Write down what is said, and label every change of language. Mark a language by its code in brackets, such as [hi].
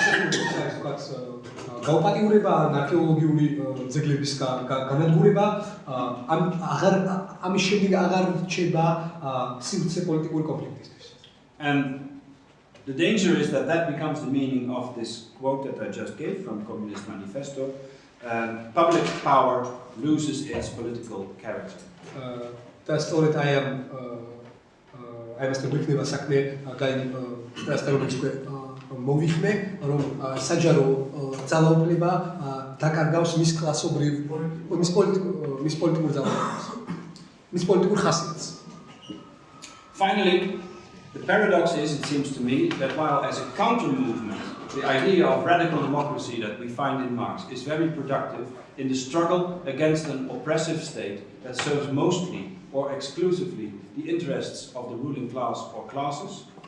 [ka] გაუპატიურება არქეოლოგიური ძეგლების განადგურება ამის შემდეგ აღარ რჩება სივრცე პოლიტიკური კონფლიქტისთვის. [en] And the danger is that that becomes the meaning of this quote that I just gave from Communist Manifesto. Public power loses its political character. [ka] და სწორედ აი ამასთან გვექნება საქმე და რომელიც მოვიხმე, რომ საჯარო ძალაუფლება დაკარგავს მის კლასობრივ მის პოლიტიკურ ძალაუფლებას, მის პოლიტიკურ ხასიათს. [en] Finally, the paradox is, it seems to me, that while as a counter-movement, the idea of radical democracy that we find in Marx is very productive in the struggle against an oppressive state that serves mostly or exclusively the interests of the ruling class or classes.